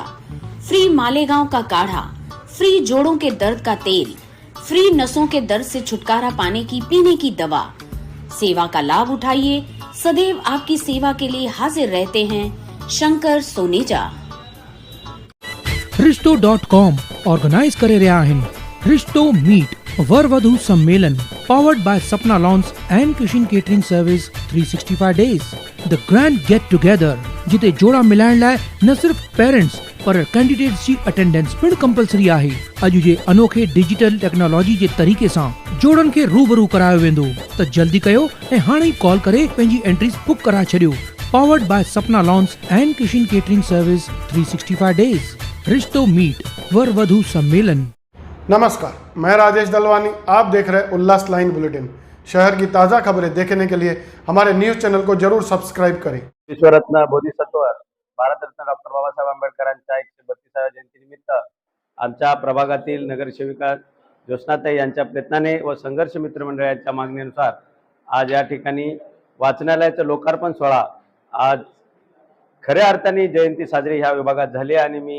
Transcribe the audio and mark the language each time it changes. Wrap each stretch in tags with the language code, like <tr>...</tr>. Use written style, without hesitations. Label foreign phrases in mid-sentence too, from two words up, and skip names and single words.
<hi>फ्री मालेगांव का काढ़ा, फ्री जोड़ों के दर्द का तेल, फ्री नसों के दर्द से छुटकारा पाने की पीने की दवा। सेवा का लाभ उठाइए, सदैव आपकी सेवा के लिए हाजिर रहते हैं शंकर सोनेजा।</hi> <sd>रिश्तो.com ऑर्गेनाइज करे रहा आहिनि रिश्तो मीट वर वधू सम्मेलन</sd> <en>powered by Sapna Lawns and Kishin Catering Service 365 days. The grand get together</en> <sd>जिते जोड़ा मिलाइण लाइ न सिर्फ पेरेंट्स पर कैंडिडेट्स जी अटेंडेंस पिण कंपलसरी आहे। अॼु जे अनोखे डिजिटल टेक्नोलॉजी जे तरीक़े सां जोड़नि खे रूबरू करायो वेंदो त जल्दी कयो ऐं हाणे ई कॉल करे पंहिंजी एंट्रीज बुक कराए छॾियो।</sd> <en>Powered by Sapna Lawns and Kishin Catering Service 365 days.</en> <sd>रिश्तो मीट वर वधू सम्मेलन।</sd> <hi>नमस्कार, मैं राजेश दलवानी। आप देख रहे हैं उल्लास लाइन बुलेटिन। शहर की ताज़ा खबरें देखने के लिए हमारे न्यूज़ चैनल को जरूर सब्सक्राइब करें।</hi> <mr>विश्वरत्न बोधिसत्व भारतरत्न डॉक्टर बाबासाहेब आंबेडकरांच्या 132व्या जयंतीनिमित्त आमच्या प्रभागातील नगरसेविका ज्योत्स्नाताई यांच्या प्रयत्नाने व संघर्ष मित्र मंडळाच्या मागणीनुसार आज या ठिकाणी वाचनालयाचं लोकार्पण सोहळा आज खऱ्या अर्थाने जयंती साजरी ह्या विभागात झाली आणि मी</mr>